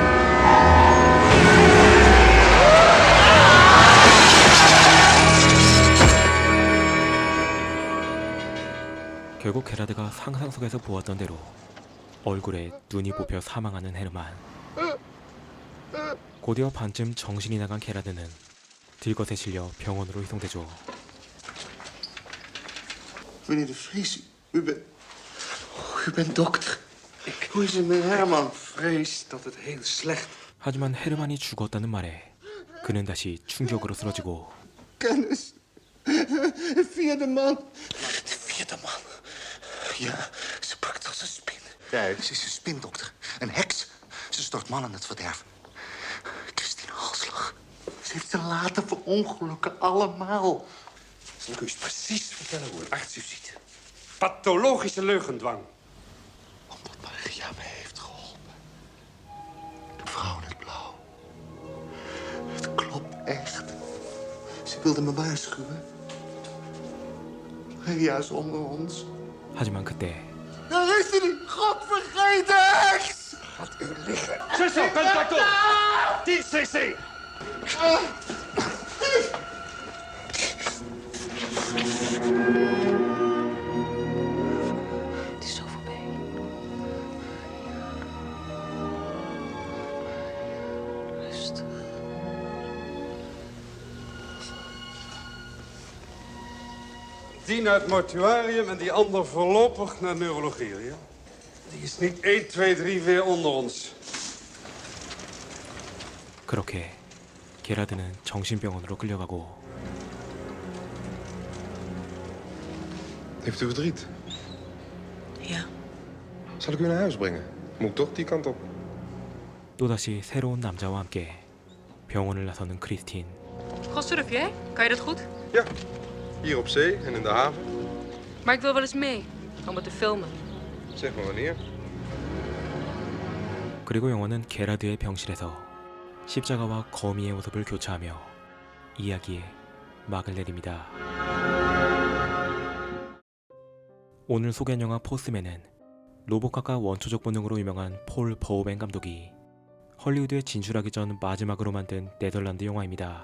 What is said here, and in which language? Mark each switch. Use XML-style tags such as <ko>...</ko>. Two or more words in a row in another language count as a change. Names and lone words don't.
<ko>결국 게라드가 상상 속에서 보았던 대로 얼굴에 눈이 뽑혀 사망하는 헤르만. 곧이어 반쯤 정신이 나간 게라드는 들것에 실려 병원으로 이송되죠.</ko> <nl>Meneer de Vries, u bent dokter. Hoe is het met Herman? Vrees dat het heel slecht.</nl> <ko>하지만 헤르만이 죽었다는 말에 그는 다시 충격으로 쓰러지고</ko> <nl>Kennis. De 4e man. De je de man? Ja, ze pakt als een spin. Nee, ze is een spindokter. Een heks. Ze stort mannen in het verderf. Christine Halslag. Ze heeft ze laten verongelukken, allemaal. Zal ik u eens precies vertellen hoe het arts u ziet? Pathologische leugendwang. Omdat Maria me heeft geholpen. De vrouw in het blauw. Het klopt echt. Ze wilde me waarschuwen. Maria is onder ons.</nl> <ko>하지만 그때</ko> <nl>Daar is ze niet! Godvergeten heks! Gaat u liggen. Zuster, contact op! 10 cc! Het is zo voorbij. Rustig. Die naar het mortuarium en die ander voorlopig naar neurologie, ja? Die is niet 1, 2, 3 weer onder ons.</nl> <ko>그렇게 게라드는 정신병원으로 끌려가고</ko> <nl>Heeft u verdriet? Ja. Zal ik u naar huis brengen? Moet toch die kant op?</nl> <ko>또다시 새로운 남자와 함께 병원을 나서는 크리스틴.</ko> <nl>Wat surf jij? Kan je dat goed? Ja, hier op zee en in de haven. Maar ik wil wel eens mee. Om het te filmen. Zeg maar wanneer.</nl> <ko>그리고 영화는 게라드의 병실에서 십자가와 거미의 모습을 교차하며 이야기에 막을 내립니다. 오늘 소개한 영화 포스맨은 로봇캅과 원초적 본능으로 유명한 폴 버호벤 감독이 헐리우드에 진출하기 전 마지막으로 만든 네덜란드 영화입니다.</ko>